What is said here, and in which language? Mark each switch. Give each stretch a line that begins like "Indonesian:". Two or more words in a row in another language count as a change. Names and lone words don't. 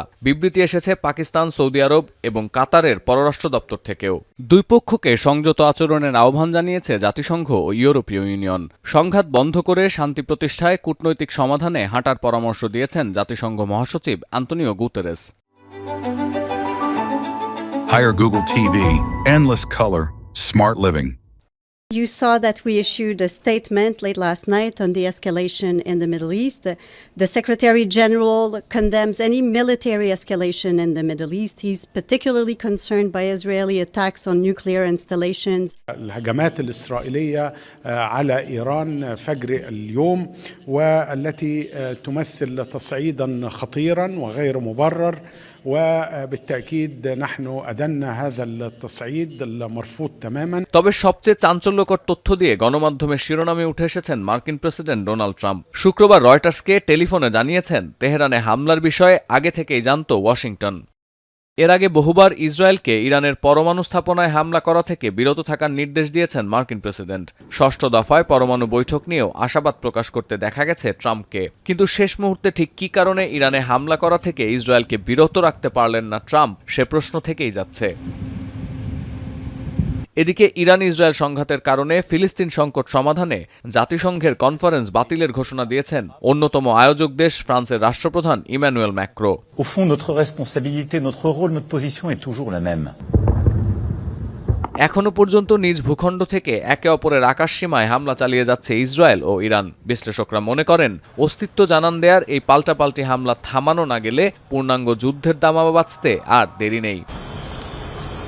Bangla: বিবৃতি এসেছে পাকিস্তান, সৌদি আরব এবং কাতারের পররাষ্ট্র দপ্তর থেকেও। দুই পক্ষকে সংযত আচরণের আহ্বান জানিয়েছে জাতিসংঘ ও ইউরোপীয় ইউনিয়ন। সংঘাত বন্ধ করে শান্তি প্রতিষ্ঠায় কূটনৈতিক সমাধানে হাঁটার পরামর্শ দিয়েছেন জাতিসংঘ মহাসচিব আন্তোনিও গুতেরেস।
English: Hire Google TV, endless color, smart living. You saw that we issued a statement late last night on the escalation in the Middle East. The Secretary General condemns any military escalation in the Middle East. He's particularly concerned by Israeli attacks on nuclear installations.
Arabic: الهجمات الإسرائيلية على إيران فجر اليوم والتي تمثل تصعيدا خطيرا وغير مبرر وبالتأكيد نحن أدنا هذا التصعيد المرفوض تماما.
Bangla: তবে সবচেয়ে চাঞ্চল্যকর তথ্য দিয়ে গণমাধ্যমের শিরোনামে উঠে এসেছেন মার্কিন প্রেসিডেন্ট ডোনাল্ড ট্রাম্প। শুক্রবার রয়টার্সকে টেলিফোনে জানিয়েছেন তেহরানে হামলার বিষয়ে আগে থেকেই জানত ওয়াশিংটন। এর আগে বহুবার ইসরায়েলকে ইরানের পরমাণু স্থাপনায় হামলা করা থেকে বিরত থাকার নির্দেশ দিয়েছেন মার্কিন প্রেসিডেন্ট। ষষ্ঠ দফায় পরমাণু বৈঠক নিয়েও আশাবাদ প্রকাশ করতে দেখা গেছে ট্রাম্পকে। কিন্তু শেষ মুহূর্তে ঠিক কী কারণে ইরানে হামলা করা থেকে ইসরায়েলকে বিরত রাখতে পারলেন না ট্রাম্প, সে প্রশ্ন থেকেই যাচ্ছে। এদিকে ইরান ইসরায়েল সংঘাতের কারণে ফিলিস্তিন সংকট সমাধানে জাতিসংঘের কনফারেন্স বাতিলের ঘোষণা দিয়েছেন অন্যতম আয়োজক দেশ ফ্রান্সের রাষ্ট্রপ্রধান ইমানুয়েল ম্যাক্রো।
French: Au fond, notre responsabilité, notre rôle, notre position est toujours la même.
Bangla: এখনো পর্যন্ত নিজ ভূখণ্ড থেকে একে অপরের আকাশসীমায় হামলা চালিয়ে যাচ্ছে ইসরায়েল ও ইরান। বিশ্লেষকরা মনে করেন অস্তিত্ব জানান দেয়ার এই পাল্টাপাল্টি হামলা থামানো না গেলে পূর্ণাঙ্গ যুদ্ধের দামামা বাঁচতে আর দেরি নেই।